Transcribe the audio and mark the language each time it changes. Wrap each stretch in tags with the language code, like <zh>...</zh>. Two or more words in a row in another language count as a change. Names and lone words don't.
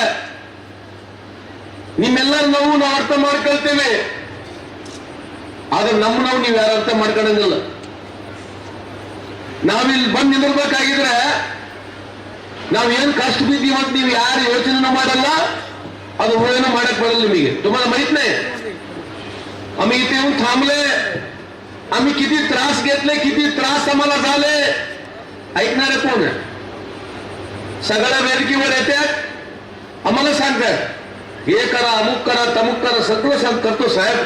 <kn>ನಿಮ್ಮೆಲ್ಲರ ನೋವು ನಾವು ಅರ್ಥ ಮಾಡ್ಕೊಳ್ತೇವೆ, ಆದ್ರೆ ನಮ್ಮ ನೋವು ನೀವು ಯಾರು ಅರ್ಥ ಮಾಡ್ಕೊಳ್ಳಂಗಿಲ್ಲ. ನಾವಿಲ್ಲಿ ಬಂದು ನಿಂದಿರ್ಬೇಕಾಗಿದ್ರೆ ನಾವೇನ್ ಕಷ್ಟ ಬಿದ್ದೀವಿ ಅಂತ ನೀವು ಯಾರು ಯೋಚನೆ ಮಾಡಲ್ಲ, ಅದು ಏನು ಮಾಡಕ್ बरल निಮಗೆ.</kn> <mr>तुम्हाला माहित नाही आम्ही इथे येऊन थांबले, आम्ही किती त्रास घेतले, किती त्रास आम्हाला झाले. ऐकणारे कोण आहे? सगळ्या वेरकीवर येतात, आम्हाला सांगतात हे करा, अमुक करा, तमुक करा, सगळं सांग करतो साहेब.</mr>